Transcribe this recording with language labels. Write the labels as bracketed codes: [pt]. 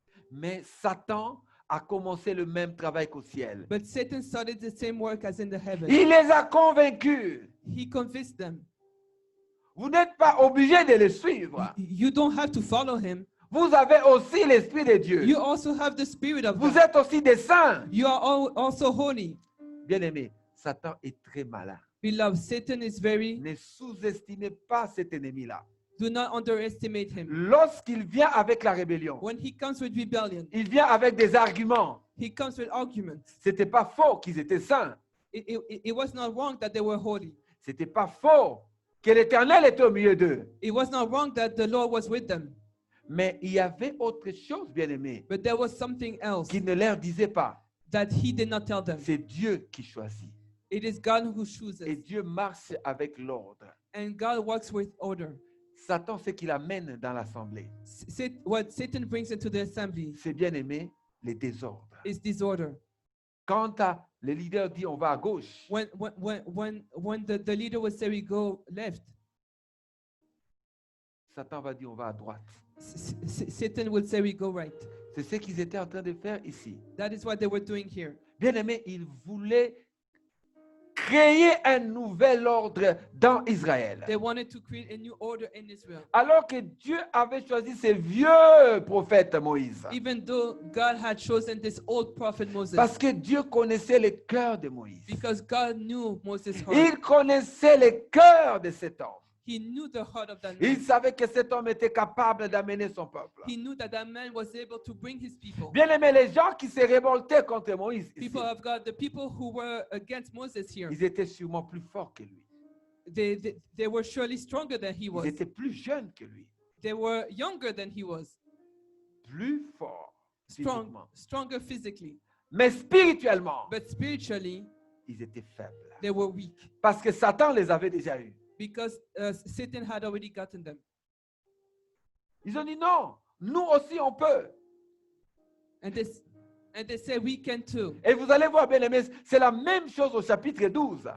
[fr] Mais Satan a commencé le même travail qu'au ciel. [en] But Satan started the same work as in the heavens. [fr] Il les a convaincus. [en] He convinced them. [fr] Vous n'êtes pas obligé de le suivre. [en] You don't have to follow him. [fr] Vous avez aussi l'Esprit de Dieu. [en] You also have the Spirit of [fr] Vous [en] God. [fr] êtes aussi des saints. [en] You are also holy. [fr] Bien-aimé, Satan est très malin. [en] Beloved, Satan is very, [fr] Ne sous-estimez pas cet ennemi-là. [en] do not underestimate him. [fr] Lorsqu'il vient avec la rébellion, [en] When he comes with rebellion, [fr] il vient avec des arguments. [en] he comes with arguments. [fr] C'était pas faux qu'ils étaient saints. [en] It was not wrong that they were holy. [fr] C'était pas faux que l'Éternel était au milieu d'eux. [en] It was not wrong that the Lord was with them. [fr] Mais il y avait autre chose, bien-aimé, [en] But there was something else [fr] qu'il ne leur disait pas. [en] that he did not tell them. [fr] C'est Dieu qui choisit. [en] It is God who [fr] Et [en] chooses. [fr] Dieu marche avec l'ordre. [en] And God works with order. [fr] Satan, ce qu'il amène dans l'assemblée, [en] What Satan brings into the assembly [fr] c'est bien-aimé, les désordres. [en] is disorder. [fr] Quand le leader dit on va à gauche, [en] When the leader would say we go left, [fr] Satan va dire on va à droite. [en] Satan would say we go right. [fr] C'est ce qu'ils étaient en train de faire ici. [en] That is what they were doing here. [fr] Bien-aimé, ils voulaient créer un nouvel ordre dans Israël. [en] They wanted to create a new order in Israel. [fr] Alors que Dieu avait choisi ces vieux prophètes Moïse. [en] Even though God had chosen this old prophet Moses. [fr] Parce que Dieu connaissait le cœur de Moïse. [en] Because God knew Moses' heart. [fr] Il connaissait le cœur de cet homme. [en] He knew the heart of that [fr] Il [en] man. [fr] savait que cet homme était capable d'amener son peuple. [en] He knew that that man was able to bring his people. [fr] Bien-aimés, les gens qui se révoltaient contre Moïse, ici, [en] People of God, the people who were against Moses here, [fr] ils étaient sûrement plus forts que lui. [en] they were surely stronger than he [fr] Ils [en] was. [fr] étaient plus jeunes que lui. [en] They were younger than he was. [fr] Plus forts physiquement. [en] Stronger physically. [fr] Mais spirituellement, [en] But spiritually, [fr] ils étaient faibles. [en] they were weak. [fr] Parce que Satan les avait déjà eus. [en] Because Satan had already gotten them. [fr] Ils ont dit non, nous aussi on peut. [en] And they said, we can too. [fr] Et vous allez voir, bien-aimés, c'est la même chose au chapitre 12.